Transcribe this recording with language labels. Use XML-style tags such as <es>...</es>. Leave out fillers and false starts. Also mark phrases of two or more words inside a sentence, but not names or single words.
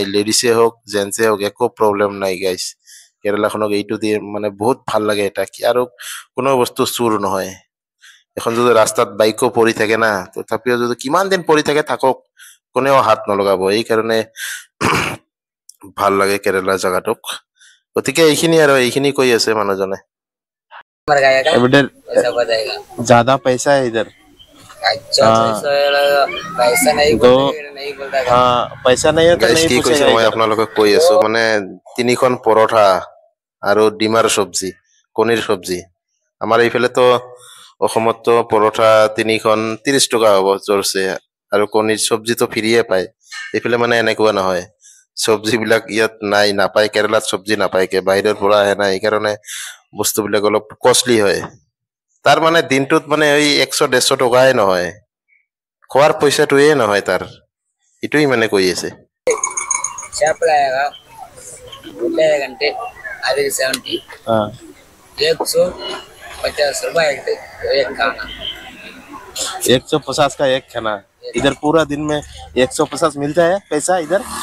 <as>লেডিছে হওক জেন্টছে হওক একো প্ৰব্লেম নাই গাইজ। কেৰেলাখনক এইটো দিয়ে বহুত ভাল লাগে এটা কি, আৰু কোনো বস্তু চুৰ নহয়। এখন যদি ৰাস্তাত বাইকো পৰি থাকে না, তথাপিও যদি কিমান দিন পৰি থাকে থাকক, কোনেও হাত নলগাব। এইকাৰণে ভাল লাগে কেৰেলা জেগাটোক। গতিকে এইখিনি কৈ আছে মানুহজনে।</as> <hi>मर जाएगा इधर ऐसा बताएगा। ज्यादा पैसा है इधर। अच्छा हाँ। पैसा नहीं तो बोलते, नहीं बोलता है। पैसा नहीं है तो नहीं पूछेगा।</hi> <as>মই আপোনালোকক কৈ আছো 3খন পৰঠা আৰু ডিমাৰ চব্জি, কণীৰ চব্জি। আমাৰ এইফালেতো অসমততো পৰঠা 3খন 30 টকা হ'ব জোৰছে, আৰু কণীৰ চব্জিটো ফ্ৰীয়ে পায়। এইফালে এনেকুৱা নহয়, চব্জিবিলাক ইয়াত নাপায়। কেৰেলাত চব্জি নাপায়, বাহিৰৰ পৰা আহে না, এইকাৰণে বস্তুবিলাক অলপ কষ্টলি হয়। তাৰ দিনটোত এই 100-150 টকাই নহয়, খোৱাৰ পইচাটোৱে নহয় তাৰ। এইটোই কৈ আছে।</as> <hi>चाप लाएगा, रुपए घंटे आधे 70, 150 रुपए एक खाना। 150 का एक खाना। इधर पूरा दिन में 150 मिलता है पैसा इधर।</hi>